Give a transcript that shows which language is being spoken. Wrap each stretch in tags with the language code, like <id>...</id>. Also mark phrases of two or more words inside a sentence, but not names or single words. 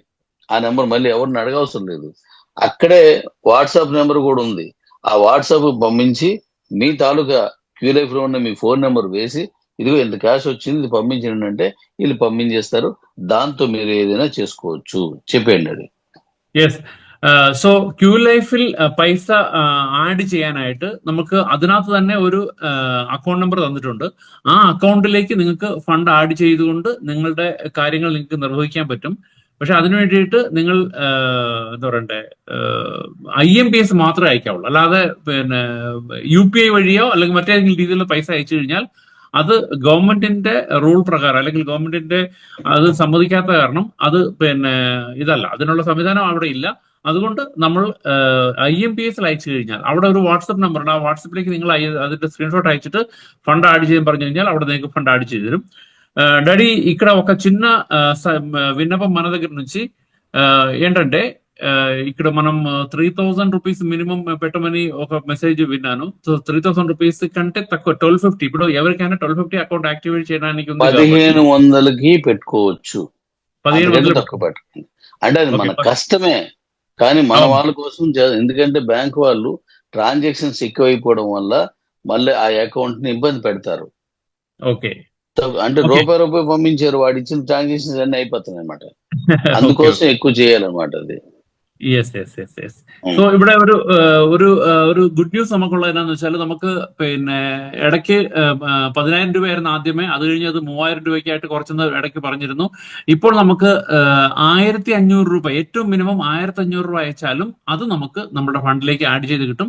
<te>ఆ నెంబర్ మళ్ళీ ఎవరిని అడగవసరం లేదు. అక్కడే వాట్సాప్ నెంబర్ కూడా ఉంది. ఆ వాట్సాప్ పంపించి మీ తాలూకా క్యూ లైఫ్ లో ఉన్న మీ ఫోన్ నెంబర్ వేసి ఇదిగో ఇంత క్యాష్ వచ్చింది ఇది పంపించండి అంటే వీళ్ళు పంపించేస్తారు. దాంతో మీరు ఏదైనా చేసుకోవచ్చు. చెప్పండి అది.</te> <ml>യെസ്. സോ ക്യൂ ലൈഫിൽ പൈസ ആഡ് ചെയ്യാനായിട്ട് നമുക്ക് അതിനകത്ത് തന്നെ ഒരു അക്കൗണ്ട് നമ്പർ തന്നിട്ടുണ്ട്. ആ അക്കൗണ്ടിലേക്ക് നിങ്ങൾക്ക് ഫണ്ട് ആഡ് ചെയ്തുകൊണ്ട് നിങ്ങളുടെ കാര്യങ്ങൾ നിങ്ങൾക്ക് നിർവഹിക്കാൻ പറ്റും. പക്ഷെ അതിനു വേണ്ടിയിട്ട് നിങ്ങൾ എന്താ പറയണ്ടേ, IMPS മാത്രമേ അയക്കാവുള്ളൂ. അല്ലാതെ പിന്നെ UPI വഴിയോ അല്ലെങ്കിൽ മറ്റേതെങ്കിലും രീതിയിലുള്ള പൈസ അയച്ചു കഴിഞ്ഞാൽ അത് ഗവൺമെന്റിന്റെ റൂൾ പ്രകാരം അല്ലെങ്കിൽ ഗവൺമെന്റിന്റെ അത് സമ്മതിക്കാത്ത കാരണം അത് പിന്നെ ഇതല്ല, അതിനുള്ള സംവിധാനം അവിടെ ഇല്ല. അതുകൊണ്ട് നമ്മൾ IMPS അയച്ചു കഴിഞ്ഞാൽ അവിടെ ഒരു വാട്സപ്പ് നമ്പർ ഉണ്ട്. ആ വാട്സപ്പിലേക്ക് നിങ്ങൾ അതിന്റെ സ്ക്രീൻഷോട്ട് അയച്ചിട്ട് ഫണ്ട് ആഡ് ചെയ്യാൻ പറഞ്ഞു കഴിഞ്ഞാൽ അവിടെ നിങ്ങൾക്ക് ഫണ്ട് ആഡ് ചെയ്ത് తരും.</ml> <te>డాడీ ఇక్కడ ఒక చిన్న విన్నపం మన దగ్గర నుంచి ఏంటంటే, ఇక్కడ మనం 3000 రూపీస్ మినిమం పెట్టమని ఒక మెసేజ్ విన్నాను. సో 3000 రూపీస్ కంటే తక్కువ 1250, ఇప్పుడు ఎవరికైనా 1250 అకౌంట్ యాక్టివేట్ చేయడానికి ఉంది కాబట్టి 1500కి పెట్టుకోవచ్చు. 1500 తక్కువ పెట్టండి అంటే అది మన ఓకే. కష్టమే, కానీ మన అవును. వాళ్ళ కోసం ఎందుకంటే బ్యాంక్ వాళ్ళు ట్రాన్సాక్షన్స్ ఎక్కువైపోవడం వల్ల మళ్ళీ ఆ అకౌంట్ ని ఇబ్బంది పెడతారు. ఓకే. అంటే ఓకే. రూపాయి పంపించారు, వాడు ఇచ్చిన ట్రాన్సాక్షన్స్ అన్ని అయిపోతున్నాయి అనమాట. ఓకే. అందుకోసం ఎక్కువ చేయాలన్నమాట అది.</te> <en>yes yes yes yes.</en> <ml>സോ ഇവിടെ ഒരു ഗുഡ് ന്യൂസ് നമുക്കുള്ളത് എന്താണെന്ന് വെച്ചാൽ, നമുക്ക് പിന്നെ ഇടയ്ക്ക് 10,000 രൂപയായിരുന്നു ആദ്യമേ, അത് കഴിഞ്ഞ് അത് 3,000 രൂപയ്ക്കായിട്ട് കുറച്ചെന്ന് ഇടയ്ക്ക് പറഞ്ഞിരുന്നു. ഇപ്പോൾ നമുക്ക് 1,500 രൂപ, ഏറ്റവും മിനിമം 1,500 രൂപ അയച്ചാലും അത് നമുക്ക് നമ്മുടെ ഫണ്ടിലേക്ക് ആഡ് ചെയ്ത് കിട്ടും.</ml>